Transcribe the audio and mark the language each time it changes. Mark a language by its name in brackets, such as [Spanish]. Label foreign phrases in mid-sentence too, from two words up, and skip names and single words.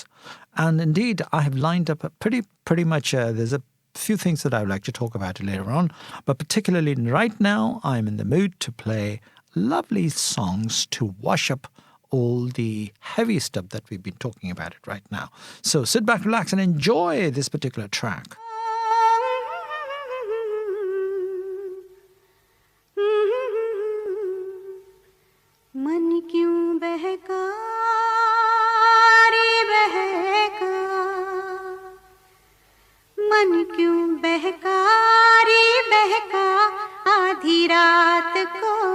[English] And indeed, I have lined up pretty much, there's a few things that I would like to talk about later on, but particularly right now, I'm in the mood to play lovely songs to wash up all the heavy stuff that we've been talking about it right now. So sit back, relax, and enjoy this particular track. [Hindi] मन क्यों बहका रे बहका मन क्यों बहका रे बहका आधी रात को